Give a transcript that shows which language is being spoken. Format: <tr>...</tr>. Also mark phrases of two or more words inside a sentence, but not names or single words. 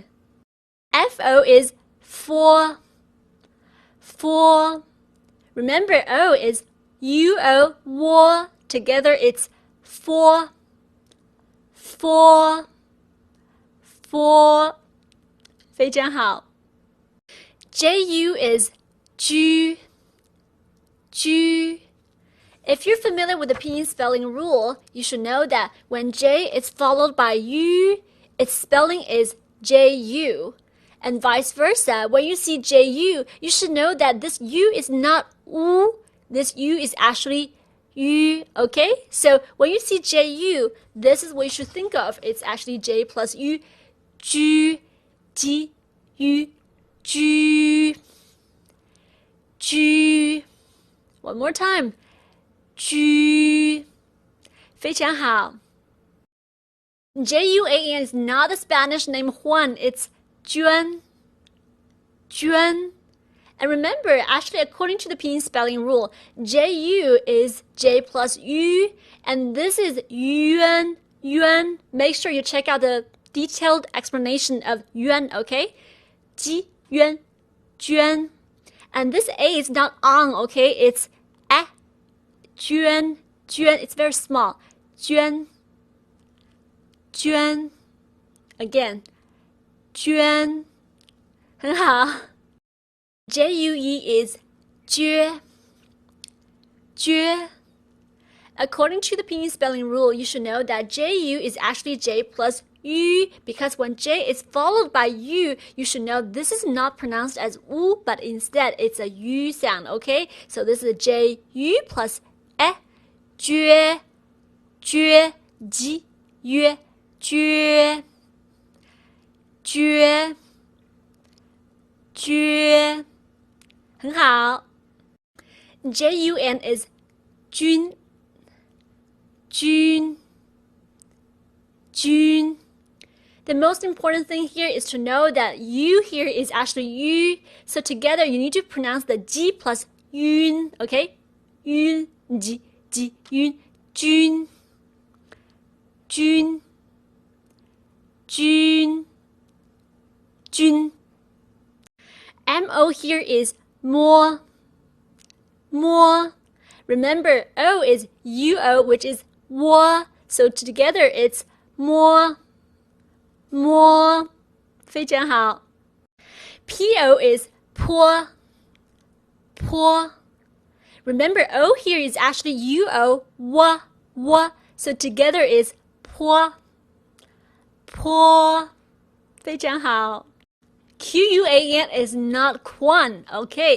<en>FO is for, for. Remember, O is UO, war. Together it's for, for, for.</en> <zh>非常好。</zh> <en>JU is ju, ju. If you're familiar with the pinyin spelling rule, you should know that when J is followed by U, its spelling is JU. And vice versa, when you see JU, you should know that this U is not U. This U is actually U, okay? So when you see JU, this is what you should think of. It's actually J plus U. Ju, Ji, U, Ju, Ju. One more time. Ju.</en> <zh>非常好。</zh> <en>Juan is not the Spanish name Juan. It's Juan. Juan. And remember, actually, according to the pinyin spelling rule, Ju is J plus U, and this is Yuan. Yuan. Make sure you check out the detailed explanation of Yuan, okay? Ji, Yuan, Juan. And this A is not on, okay? It's A. Juan, Juan. It's very small. Juan, Juan. Again, Juan.</en> <zh>很好。</zh> <en>JUE is jue, jue. According to the pinyin spelling rule, you should know that JU is actually J plus U, because when J is followed by U, you should know this is not pronounced as U, but instead it's a U sound, okay? So this is JU plus E, jue, jue, ji, yue, jue, jue, jue.</en> <zh>很好。</zh> <en>JUN is Jun, Jun. Jun. The most important thing here is to know that U here is actually U. So together you need to pronounce the G plus Yun, okay? Yun, G, Yun, Jun, Jun, Jun, Jun. MO here is more, more. Remember, O is UO, which is wo. So together it's more, more.</en> <zh>非常好。</zh> <en>PO is po, po. Remember, O here is actually UO, wo, wo. So together is po, po.</en> <zh>非常好。</zh> <en>QUAN is not quan, okay?</en>